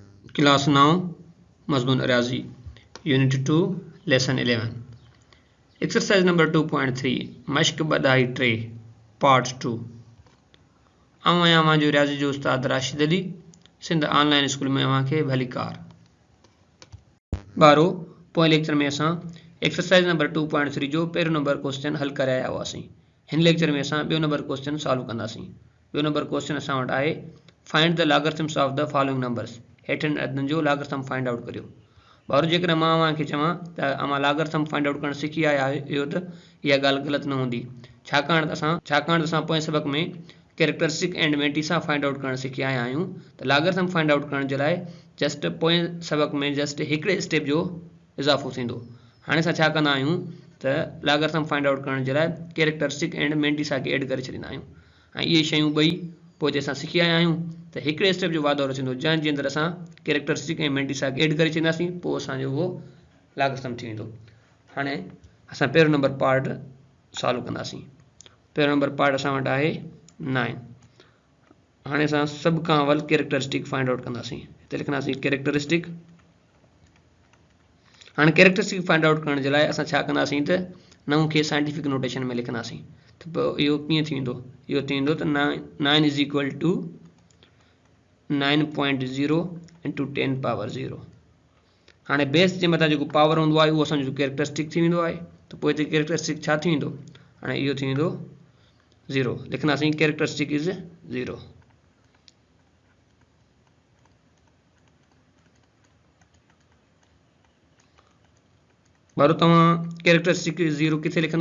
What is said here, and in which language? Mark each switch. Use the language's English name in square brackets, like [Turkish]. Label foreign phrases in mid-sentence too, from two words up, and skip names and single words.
[Sindhi] क्लास 9 मजमून रियाजी [English] unit 2 lesson 11 exercise number 2.3 [Sindhi] मश्क बदाई ट्रे पार्ट 2 जो रियाजी जो उस्ताद राशिद अली सिंध ऑनलाइन स्कूल में के भली कार बारो पोएं लेक्चर में असां [English] exercise number 2.3 [Sindhi] जो पहिरियों [English] number question [Sindhi] हल करे आया हुआसीं। हिन लेक्चर में असां ॿियो [English] number question solve [Sindhi] कंदासीं। ॿियो [English] number question [Sindhi] असां वटि आहे [English] find the logarithms of the following numbers. [Sindhi] हेठनि अददनि जो [English] logarithm find out [Sindhi] करियो। बारो जेकॾहिं मां अव्हांखे चवां त अव्हां [English] logarithm find out [Sindhi] करणु सिखी आया आहियो त इहा ॻाल्हि ग़लति न हूंदी, छाकाणि त असां पोएं सबक में [English] characteristic and mantissa find out [Sindhi] करणु सिखी आया आहियूं। त [English] logarithm find out [Sindhi] करण जे लाइ जस्ट पोएं सबक में जस्ट हिकिड़े स्टेप जो इज़ाफ़ो थींदो। हाणे असां छा कंदा आहियूं त [English] logarithm find out [Sindhi] करण जे लाइ [English] characteristic and mantissa [Sindhi] खे ऐड करे छॾींदा आहियूं ऐं इहे शयूं ॿई पोइ जे असां सिखी आया आहियूं त हिकिड़े स्टेप जो वाधारो थींदो जंहिंजे अंदरि असां कैरेक्टरिस्टिक ऐं मेंटिसा खे ऐड करे छॾींदासीं, पोइ असांजो उहो लॉगरिथम थी वेंदो। हाणे असां पहिरियों [English] number part solve [Sindhi] कंदासीं। पहिरियों [English] number part [Sindhi] असां वटि आहे 9। हाणे असां सभु खां अवल [English] characteristic find out [Sindhi] कंदासीं। हिते लिखंदासीं कैरेक्टरिस्टिक। हाणे [English] characteristic find out [Sindhi] करण जे लाइ असां छा कंदासीं त 9 खे [English] scientific notation [Sindhi] में लिखंदासीं। त पोइ इहो कीअं थी वेंदो? इहो थी वेंदो त [English] 9 is equal to 9.0 into 10 power 0. [Sindhi] हाणे बेस जे मथां जेको पावर हूंदो आहे उहो असांजो कैरेक्टरिस्टिक थी वेंदो आहे। त पोइ हिते कैरेक्टरिस्टिक छा थी वेंदो? हाणे इहो थी वेंदो 0। लिखंदासीं [English] characteristic is 0. [Sindhi] बारो तव्हां कैरेक्टरिस्टिक 0 किथे लिखंदो?